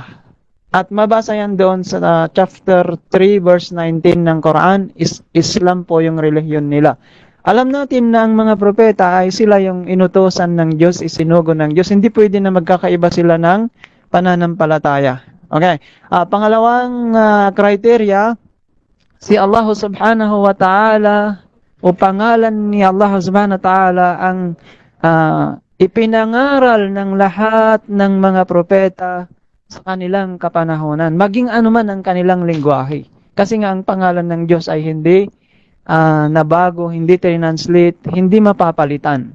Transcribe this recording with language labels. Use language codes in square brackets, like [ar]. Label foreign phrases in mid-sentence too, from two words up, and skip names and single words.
[tl] At mabasa yan doon sa [en] chapter 3 verse 19 [tl] ng Quran, Islam po yung relihiyon nila. Alam natin na ang mga propeta ay sila yung inutosan ng Diyos, isinugo ng Diyos. Hindi pwede na magkakaiba sila ng pananampalataya. Okay. Pangalawang criteria, si Allah [ar] سبحانه وتعالى [tl] o pangalan ni Allah [ar] سبحانه وتعالى [tl] ang ipinangaral ng lahat ng mga propeta sa kanilang kapanahonan, maging anuman ang kanilang lingwahe. Kasi nga ang pangalan ng Diyos ay hindi nabago, hindi translate, hindi mapapalitan.